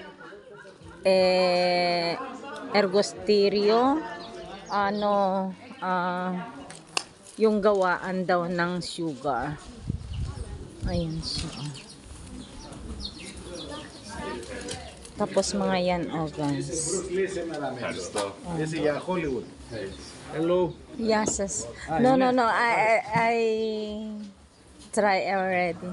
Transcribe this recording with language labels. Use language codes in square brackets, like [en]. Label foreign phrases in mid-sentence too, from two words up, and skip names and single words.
[tl] Ergosterio, ano, yung gawaan daw ng sugar. Ayan siya. Tapos mga yan, guys. [es] Bruce Lee se me la mezcla. Ese ya Hollywood. Hello. [en] Yes. No. I try already.